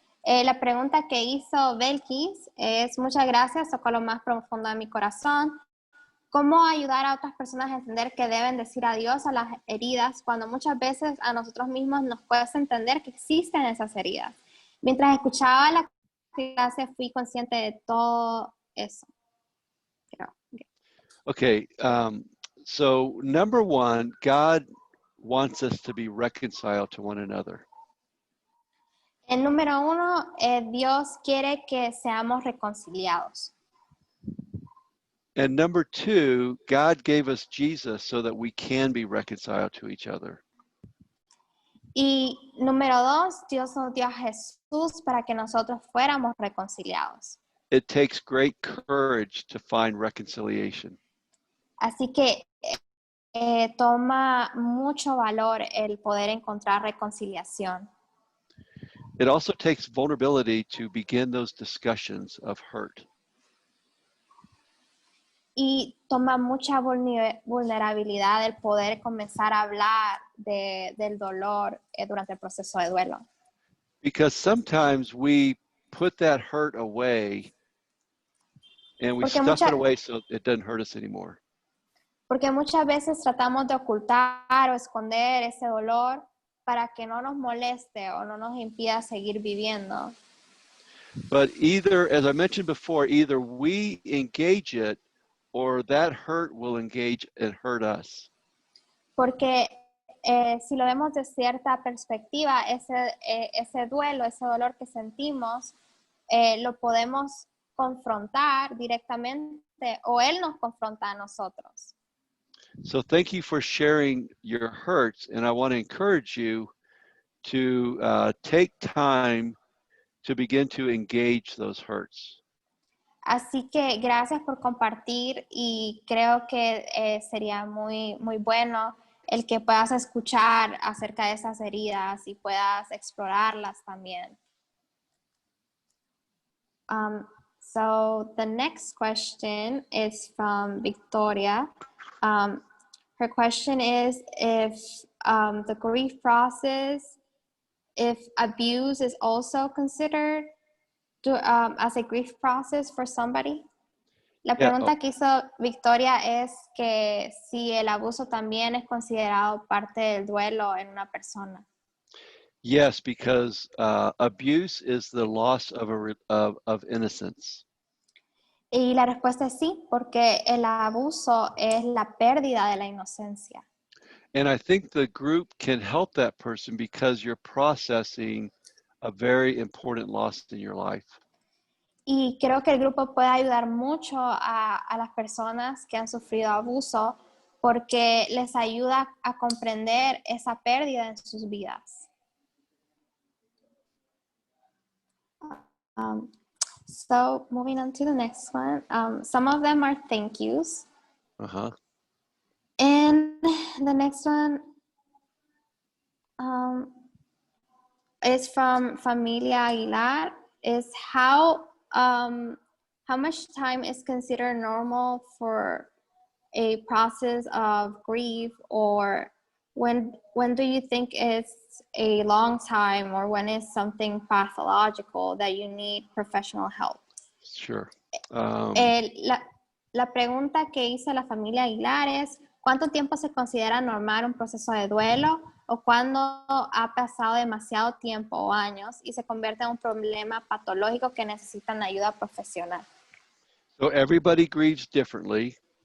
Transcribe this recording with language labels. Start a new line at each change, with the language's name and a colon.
Spanish: La pregunta que hizo Belkis es: muchas gracias, tocó lo más profundo de mi corazón. ¿Cómo ayudar a otras personas a entender que deben decir adiós a las heridas cuando muchas veces a nosotros mismos nos cuesta entender que existen esas heridas? Mientras escuchaba la clase fui consciente de todo eso.
English: Okay. So number one, God wants us to be reconciled to one another.
Spanish: El número uno, Dios quiere que seamos reconciliados.
English: And number two, God gave us Jesus so that we can be reconciled to each other.
Spanish: Y número dos, Dios nos dio a Jesús para que nosotros fuéramos reconciliados.
English: It takes great courage to find reconciliation.
Spanish: Así que toma mucho valor el poder encontrar reconciliación.
English: It also takes vulnerability to begin those discussions of hurt.
Spanish: Y toma mucha vulnerabilidad el poder comenzar a hablar del dolor durante el proceso de duelo.
English: Because sometimes we put that hurt away and we stuff it away so it doesn't hurt us anymore.
Spanish: Porque muchas veces tratamos de ocultar o esconder ese dolor para que no nos moleste o no nos impida seguir viviendo.
English: But either, as I mentioned before, either we engage it or that hurt will engage and hurt us.
Spanish: Porque si lo vemos de cierta perspectiva, ese duelo, ese dolor que sentimos, lo podemos confrontar directamente o él nos confronta a nosotros.
English: So thank you for sharing your hurts, and I want to encourage you to take time to begin to engage those hurts.
Spanish: Así que gracias por compartir y creo que sería muy, muy bueno el que puedas escuchar acerca de esas heridas y puedas explorarlas también.
English: So the next question is from Victoria. Her question is if the grief process, if abuse is also considered as a grief process for somebody.
Spanish: La pregunta que hizo Victoria es que si el abuso también es considerado parte del duelo en una persona.
English: Yes, because abuse is the loss of innocence.
Spanish: Y la respuesta es sí, porque el abuso es la pérdida de la inocencia.
English: And I think the group can help that person because you're processing a very important loss in your life.
Spanish: Y creo que el grupo puede ayudar mucho a las personas que han sufrido abuso porque les ayuda a comprender esa pérdida en sus vidas.
English: So moving on to the next one, some of them are thank yous. Uh-huh. And the next one is from Familia Aguilar, is how much time is considered normal for a process of grief, or when do you think it's a long time, or when is something pathological that you need professional help? Sure.
Spanish: La pregunta que hizo la familia Aguilar es, ¿cuánto tiempo se considera normal un proceso de duelo o cuándo ha pasado demasiado tiempo o años y se convierte en un problema patológico que necesitan ayuda profesional?
English: So everybody grieves differently.